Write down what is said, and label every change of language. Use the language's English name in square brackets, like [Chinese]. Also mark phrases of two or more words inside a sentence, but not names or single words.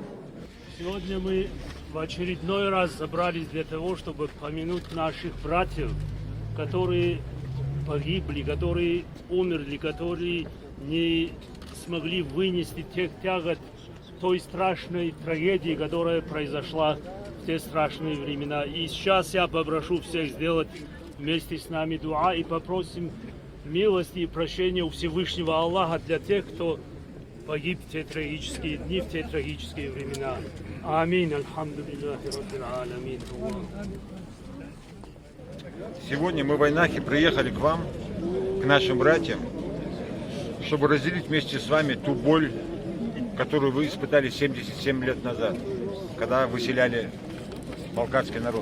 [Russian] Сегодня мы в очередной раз собрались для того, чтобы помянуть наших братьев, которые погибли, которые умерли, которые не смогли вынести тех тягот той страшной трагедии, которая произошла в те страшные времена. И сейчас я попрошу всех сделать вместе с нами дуа и попросим милости и прощения у Всевышнего Аллаха для тех, кто погиб в те трагические дни, в те трагические времена. Аминь. [Arabic] الحمد لله رب العالمين. [Russian] Сегодня мы, войнахи, приехали к вам, к нашим братьям, чтобы разделить вместе с вами ту боль, которую вы испытали 77 лет назад, когда выселяли балкарский народ.